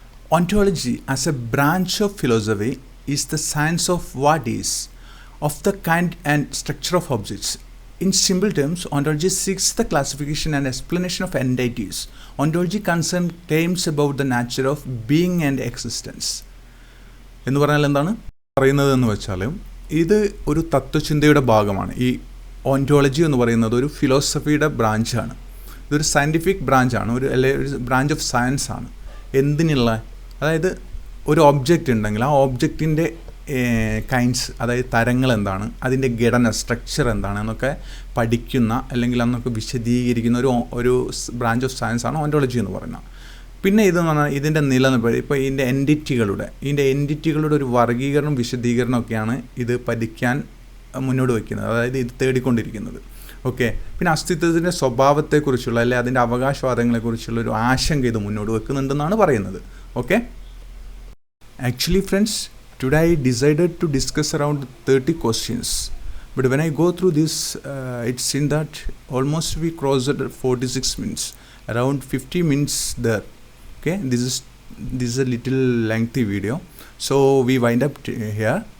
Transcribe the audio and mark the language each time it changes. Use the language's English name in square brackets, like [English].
[English] Ontology as a branch of philosophy is the science of what is, of the kind and structure of objects. In simple terms, ontology seeks the classification and explanation of entities. Ontology concerns claims about the nature of being and existence. [Malayalam] എന്ന് പറഞ്ഞാൽ എന്താണ് പറയുന്നതെന്ന് വെച്ചാൽ ഇത് ഒരു തത്വചിന്തയുടെ ഭാഗമാണ്. ഈ ഓontology എന്ന് പറയുന്നത് ഒരു ഫിലോസഫിയുടെ ബ്രാഞ്ചാണ്. ഇതൊരു സയൻറ്റിഫിക് ബ്രാഞ്ചാണ്, ഒരു ബ്രാഞ്ച് ഓഫ് സയൻസ് ആണ്. എന്തിനുള്ള, അതായത് ഒരു ഒബ്ജക്റ്റ് ഉണ്ടെങ്കിൽ ആ ഒബ്ജക്റ്റിൻ്റെ കൈൻഡ്സ്, അതായത് തരങ്ങൾ എന്താണ്, അതിൻ്റെ ഘടന സ്ട്രക്ചർ എന്താണ് എന്നൊക്കെ പഠിക്കുന്ന അല്ലെങ്കിൽ അന്നൊക്കെ വിശദീകരിക്കുന്ന ഒരു ബ്രാഞ്ച് ഓഫ് സയൻസ് ആണ് ഓontology എന്ന് പറയുന്നത്. പിന്നെ ഇതെന്ന് പറഞ്ഞാൽ ഇതിൻ്റെ നിലനിൽപ്പ്, ഇപ്പോൾ ഇതിൻ്റെ എൻറ്റിറ്റികളുടെ ഒരു വർഗീകരണം വിശദീകരണമൊക്കെയാണ് ഇത് പഠിക്കാൻ മുന്നോട്ട് വയ്ക്കുന്നത്, അതായത് ഇത് തേടിക്കൊണ്ടിരിക്കുന്നത്. ഓക്കെ. പിന്നെ അസ്തിത്വത്തിൻ്റെ സ്വഭാവത്തെക്കുറിച്ചുള്ള അല്ലെങ്കിൽ അതിൻ്റെ അവകാശവാദങ്ങളെക്കുറിച്ചുള്ള ഒരു ആശങ്ക ഇത് മുന്നോട്ട് വെക്കുന്നുണ്ടെന്നാണ് പറയുന്നത്. Okay. [English] Actually friends, today I decided to discuss around 30 questions. But when I go through this, it's in that almost we crossed 46 minutes, around 50 minutes there. Okay, this is a little lengthy video, so we wind up here.